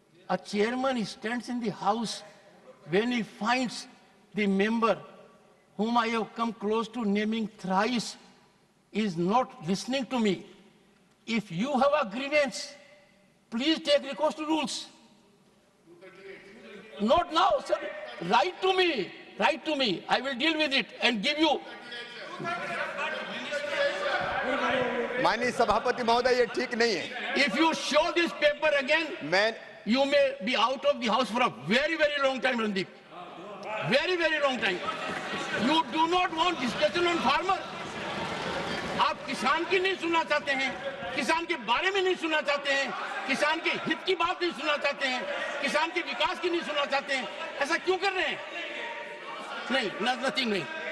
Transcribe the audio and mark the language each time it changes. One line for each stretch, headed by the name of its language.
English: A chairman stands in the house when he finds the member whom I have come close to naming thrice is not listening to me. If you have a grievance, please take recourse to rules. Not now, sir. Write to me. I will deal with it and give you.
Hindi: माननीय सभापति महोदय, ये ठीक नहीं है.
English: If you show this paper again, you may be out of the house for a very, very long time, Randeep. Very, very long time. You do not want discussion on farmer.
Hindi: आप किसान की नहीं सुनना चाहते हैं, किसान के बारे में नहीं सुनना चाहते हैं, किसान के हित की बात नहीं सुनना चाहते हैं, किसान के विकास की नहीं सुनना चाहते हैं. ऐसा क्यों कर रहे हैं? नहीं, nothing नहीं.